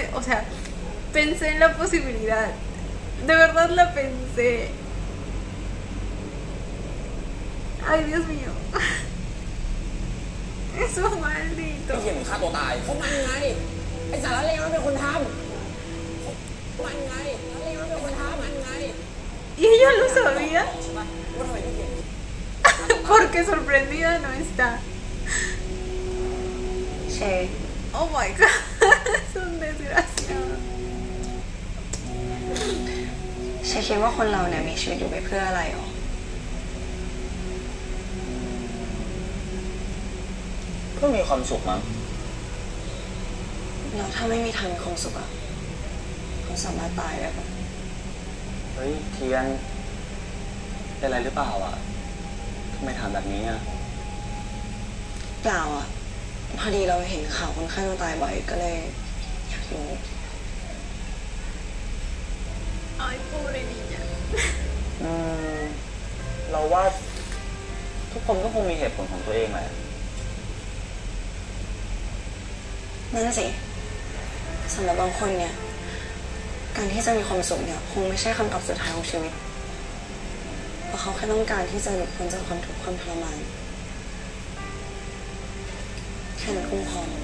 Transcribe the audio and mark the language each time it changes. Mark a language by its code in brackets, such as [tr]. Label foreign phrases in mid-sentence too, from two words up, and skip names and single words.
[es] O sea, pensé en la posibilidad. De verdad la pensé. Ay, Dios mío. Eso maldito. [th] พี่เขียนฆ่าตัวตายเพราะมันไงไอ้สารเลวมันเป็นคนทำมันไงสารเลวมันเป็นคนทำมันไง [es] Y ella lo sabía [th] ใช่ไหมว่าทำไมพี่เขียน [es] porque sorprendida no está. เช [en] Oh my god, [es] es un desgraciado. [th] เชคิดว่าคนเราเนี่ยมีชีวิตอยู่ไปเพื่ออะไรหรอ เพื่อมีความสุขมั้ง แล้วถ้าไม่มีทางมีความสุขอะเขาสามารถตายได้ปะ เฮ้ยเทียนเป็นอะไรหรือเปล่าอ่ะทำไมถามแบบนี้อ่ะ เปล่าอะพอดีเราเห็นข่าวคนไข้ตัวตายบ่อยก็เลยอยากรู้ [es] Ay, pobre niña. [th] เราว่าทุกคนก็คงมีเหตุผลของตัวเองแหละ นั่นสิสำหรับบางคนเนี่ยการที่จะมีความสุขเนี่ยคงไม่ใช่คำตอบสุดท้ายของชีวิตเพราะเขาแค่ต้องการที่จะหลุดพ้นจากความทุกข์ความทรมานแค่นั้นคงพอ